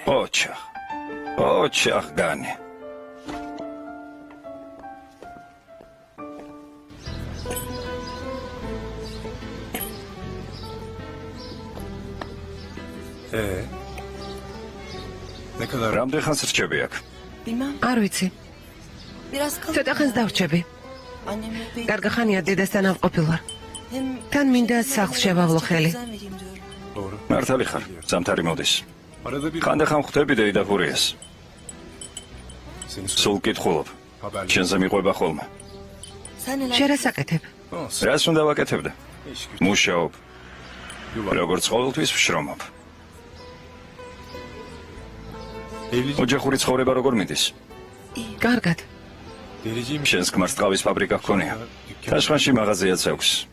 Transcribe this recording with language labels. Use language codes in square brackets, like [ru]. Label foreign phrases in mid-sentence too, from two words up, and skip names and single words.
[ka] ოჩახ განი. რამდენ ხანს რჩები აქ? [tr] Bilmem. [ka] არ ვიცი. [tr] Biraz kalın. [ka] ცოტა ხანს დავრჩები. [tr] Annemle Bey. [ka] კარგა ხანია დედასთან ავყოფილ ვარ. [tr] Hem [ka] თან მინდა სახლს შევავლო ხელი. [tr] izin vereyim diyorum. [ka] მართალი ხარ, ზამთარი მოდის. ხანდახან ხვდები და ფურიას. სულ კითხულობ. შენზე მიყვება ხოლმე. [tr] Sen neler? [ka] შენ რა საკეთებ? რას უნდა ვაკეთებდა? მუშაობ. როგორც ყოველთვის ვშრომობ. ოჯახური ცხოვრება როგორ მიდის? კარგად. შენს ქმარს ტყავის ფაბრიკა ჰქონია. თაშხანში მაღაზიაც აქვს.